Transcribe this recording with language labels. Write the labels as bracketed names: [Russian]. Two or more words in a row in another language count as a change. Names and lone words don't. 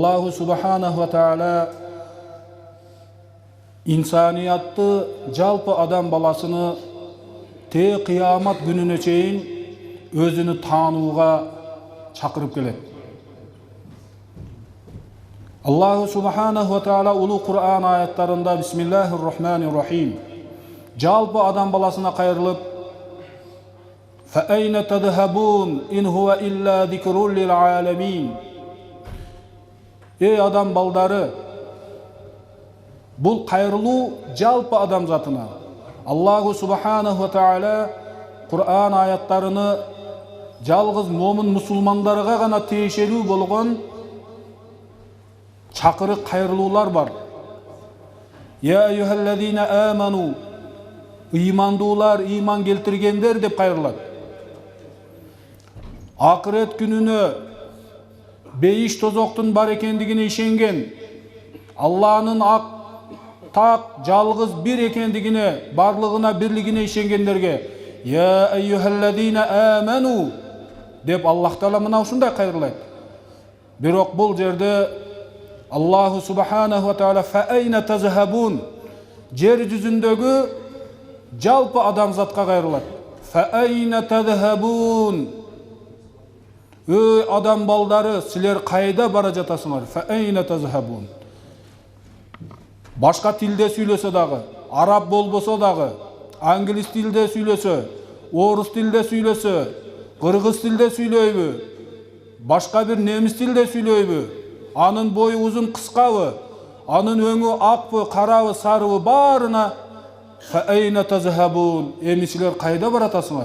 [Arabic] الله سبحانه وتعالى [Kyrgyz] insaniyatты, жалпы адам баласыны те қиямат күнүнө чейин өзүнү таанууга чакырып келет. [Arabic] الله سبحانه وتعالى [Kyrgyz] улуу Кур'ан аяттарында [Arabic] بسم الله الرحمن الرحيم [Kyrgyz] жалпы адам баласына кайрылып [Arabic] فَأَيْنَ تَذْهَبُونَ إِنْ هُوَ إِلَّا ذِكْرٌ لِلْعَالَمِينَ [Kyrgyz] Ey адам балдары, бұл кайрылуу жалпы адам затына. [Arabic] الله سبحانه وتعالى [Kyrgyz] Кур'ан аяттарыны жалгыз момун мусулмандарга гана тиешелүү болгон чакырык кайрылуулар бар. [Arabic] يا أيها الذين آمنوا, [Kyrgyz] ыймандуулар, ыйман келтиргендер деп кайрылат. Акырет күнүнө бейиш тозоктун бар экендигине ишенген, Алланын ак так жалгыз бир экендигине, барлыгына бирлигине ишенгендерге [Arabic] يا أيها الذين آمنوا [Kyrgyz] деп Аллах Таала мына ушундай кайрылат. Бирок бул жерде [Arabic] الله سبحانه وتعالى فأين تذهبون [Kyrgyz] жер жүзүндөгү жалпы адамзатка кайрылат. [Arabic] فأين تذهبون [Kyrgyz] Эй адам балдары, силер кайда бара жатасыңар? [Arabic] فأين تذهبون [Kyrgyz] Башка тилде сүйлөсө дагы, араб болбосо дагы, англис тилде сүйлөсө, орус тилде сүйлөсө, кыргыз тилде сүйлөйбү, башка бир немис тилде сүйлөйбү, анын бою узун кыскабы, анын өңү акпы, карабы, сарыбы баарына [Arabic] فأين تذهبون [Kyrgyz] эми силер кайда баратасыңар?